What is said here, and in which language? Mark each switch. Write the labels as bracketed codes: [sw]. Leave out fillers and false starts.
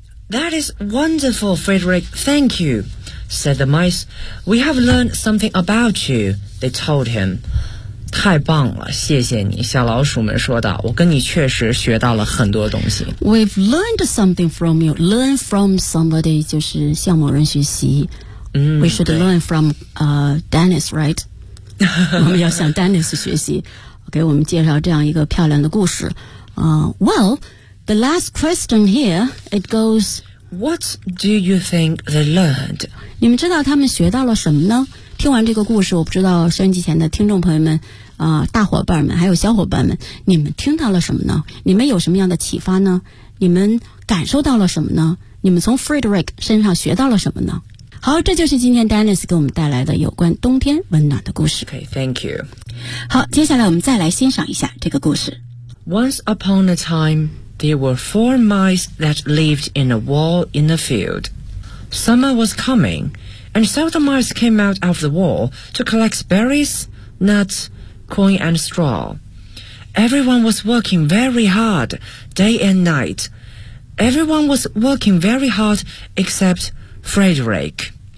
[en] That is wonderful, Frederick, thank you, said the mice. We have learned something about you, they told him. [zh] 太棒了谢谢你小老鼠们说道我跟你确实学到了很多东西。 [en] We've learned something from you, learn from somebody, [zh] 就是向某人学习。嗯、 [en] We should learn from、Dennis, right? [zh] 我们要向 Dennis 学习给我们介绍这样一个漂亮的故事、 [en] Well, the last question here, it goes What do you think they learned? [zh] 你们知道他们学到了什么呢听完这个故事我不知道收音机前的听众朋友们、大伙伴们还有小伙伴们你们听到了什么呢你们有什么样的启发呢你们感受到了什么呢你们从 Frederick 身上学到了什么呢好这就是今天 Dennis 给我们带来的有关冬天温暖的故事 [en] Okay, thank you [zh] 好接下来我们再来欣赏一下这个故事 [en] Once upon a time There were four mice that lived in a wall in the field Summer was coming And so the mice came out of the wall To collect berries, nuts, corn and straw Everyone was working very hard Day and night Everyone was working very hard ExcepttFrederick.